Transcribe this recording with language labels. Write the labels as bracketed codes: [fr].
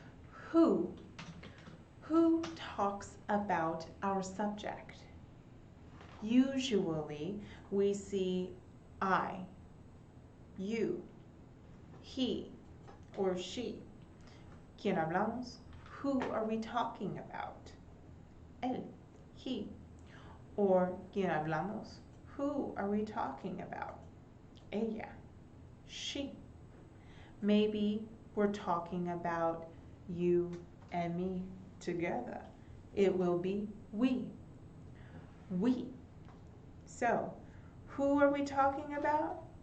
[en] Who? Who talks about our subject? Usually, we see I, you, he, or she. [es] ¿Quién hablamos? [en] Who are we talking about? [es] Él, he. [en] Or [es] ¿quién hablamos? [en] Who are we talking about? Ella, she. Maybe we're talking about you and me together. It will be we. We. So, who are we talking about?